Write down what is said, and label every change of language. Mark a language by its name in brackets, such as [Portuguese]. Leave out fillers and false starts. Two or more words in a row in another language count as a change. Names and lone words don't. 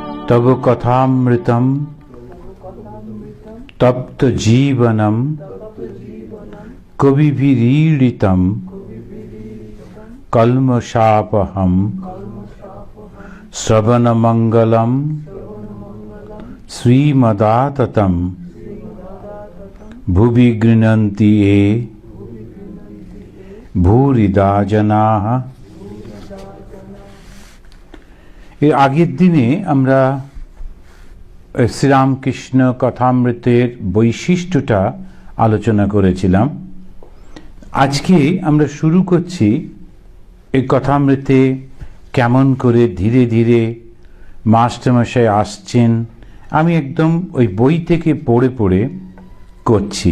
[Sanskrit] तव कथामृतं तप्त जीवनं कविभिरीडितं कल्मषापहं श्रवणमंगलं श्रीमदाततं भुवि गृह्णन्ति ये भूरिदा जनाः। [Bangla] এর আগের দিনে আমরা শ্রীরামকৃষ্ণ কথামৃতের বৈশিষ্ট্যটা আলোচনা করেছিলাম। আজকে আমরা শুরু করছি এই কথামৃতে কেমন করে ধীরে ধীরে মাস্টারমশাই আসছেন, আমি একদম ওই বই থেকে পড়ে পড়ে করছি।